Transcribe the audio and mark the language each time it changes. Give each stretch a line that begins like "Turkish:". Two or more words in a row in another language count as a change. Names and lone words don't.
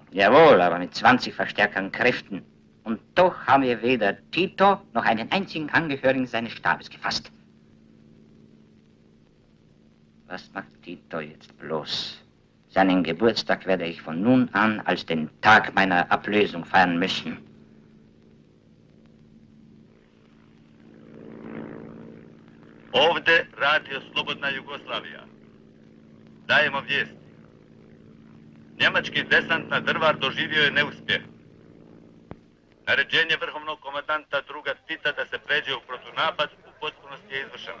German: Jawohl, aber mit 20 verstärkten Kräften. Und doch haben wir weder Tito noch einen einzigen Angehörigen seines Stabes gefasst. Was macht Tito jetzt bloß? Seinen Geburtstag werde ich von nun an als den Tag meiner Ablösung feiern müssen.
Serbian: Ovde Radio Slobodna Jugoslavija. Dajemo vijesti. Njemački desant na Drvar doživio je neuspjeh. Naređenje vrhovnog komandanta druga Tita da se pređe u protunapad u potpunosti je izvršeno.